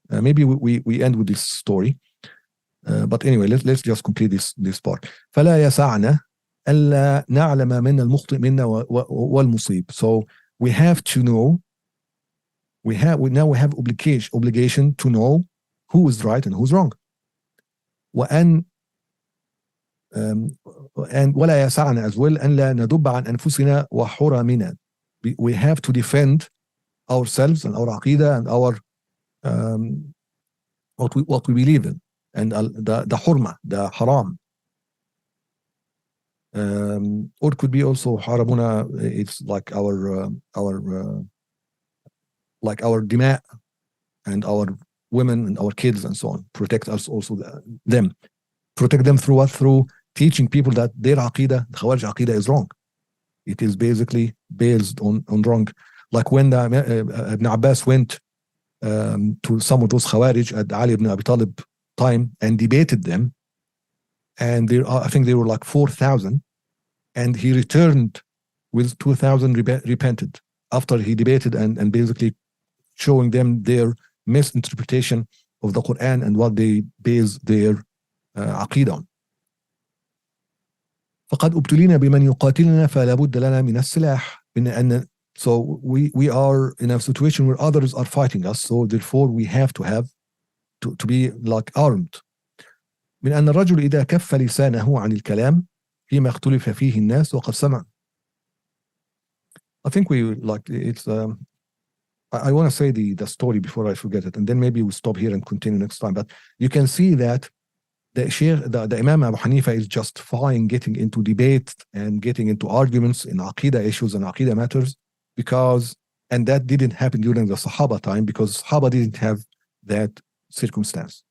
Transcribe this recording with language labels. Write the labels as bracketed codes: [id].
[en] Maybe we end with this story. But anyway, let's just complete this part. [ar] فلا يسعنا ألا نعلم من المخطئ منا والمصيب. [en] So we have to know. We have obligation to know who is right and who's wrong. وأن [ar] and ولا يسعنا [en] as well [ar] أن لا ندب عن أنفسنا وحرمنا. [en] We have to defend ourselves and our aqidah and our what we believe in, and the hurma, the haram. Or it could be also haramuna. It's like our like our dima and our women and our kids and so on. Protect us also them. Protect them through what? Through teaching people that their aqidah, the Khawarij aqidah, is wrong. It is basically based on wrong. Like when Ibn Abbas went to some of those Khawarij at Ali ibn Abi Talib time and debated them, and I think there were like 4,000, and he returned with 2,000 repented after he debated and basically showing them their misinterpretation of the Quran and what they base their aqidah on. [ar] فقد ابتلينا بمن يقاتلنا فلا بد لنا من السلاح. [en] So we are in a situation where others are fighting us, so therefore we have to have to be like armed. [ar] من أن الرجل إذا كف لسانه عن الكلام فيما اختلف فيه الناس وقد سمع. [en] I think we like it's I want to say the story before I forget it, and then maybe we'll stop here and continue next time. But you can see that the Imam Abu Hanifah is justifying getting into debate and getting into arguments in aqidah issues and aqidah matters, and that didn't happen during the Sahaba time, because Sahaba didn't have that circumstance.